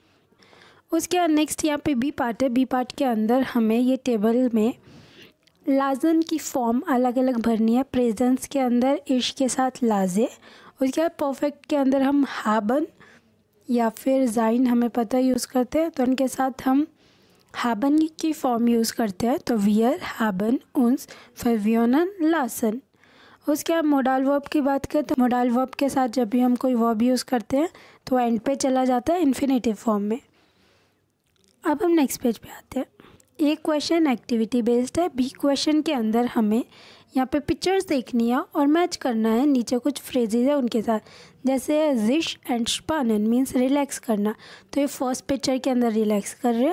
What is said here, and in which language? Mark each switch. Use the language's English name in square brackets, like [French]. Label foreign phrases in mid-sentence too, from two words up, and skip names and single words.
[Hindi] उसके बाद नेक्स्ट यहाँ पे [English] B part [Hindi] है। [English] B part [Hindi] के अंदर हमें ये टेबल में लाजन की फॉर्म अलग अलग भरनी है। प्रेजेंस के अंदर इश के साथ लाजे, उसके बाद परफेक्ट के अंदर हम हाबन या फिर जाइन हमें पता यूज़ करते हैं, तो उनके साथ हम haben की फॉर्म यूज़ करते हैं तो [German] wir haben uns verwöhnen lassen। [Hindi] उसके बाद [English] modal verb [Hindi] की बात करें तो [English] modal verb [Hindi] के साथ जब भी हम कोई वर्ब यूज़ करते हैं तो एंड पे चला जाता है [English] infinitive form [Hindi] में। अब हम [English] next page [Hindi] पे आते हैं। [English] A question activity based [Hindi] है, [English] B question [Hindi] के अंदर हमें यहाँ पे पिक्चर्स देखनी है और मैच करना है, नीचे कुछ फ्रेजेज है उनके साथ, जैसे [German] sich entspannen [English] means relax [Hindi] करना, तो ये [English] first picture [Hindi] के अंदर रिलैक्स कर रहे हैं।